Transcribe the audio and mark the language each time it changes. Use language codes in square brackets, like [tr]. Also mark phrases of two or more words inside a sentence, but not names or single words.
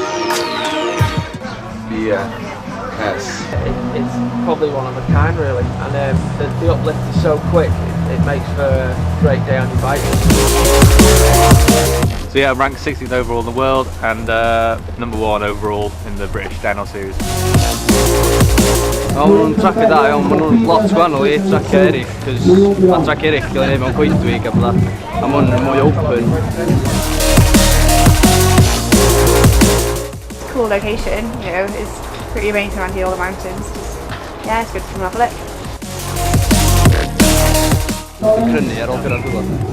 [en] Yeah. Yes. It's probably one of a kind, really, and the uplift is so quick. It makes for a great day on your bike. So yeah, I'm ranked 16th overall in the world and number 1 overall in the British Blaenau series. [cy] Maen nhw'n tracio da iawn, maen nhw'n lot gwahanol i tracio eraill, cos mae tracio eraill gael ei wneud mewn coedwig a bydda, a maen nhw'n mwy open. [en] Cool location, you know, it's pretty amazing around here, all the mountains. Just, yeah, it's good to come and have a look. [cy] Dwi'n crynu ar ôl gyrra'r gwylod.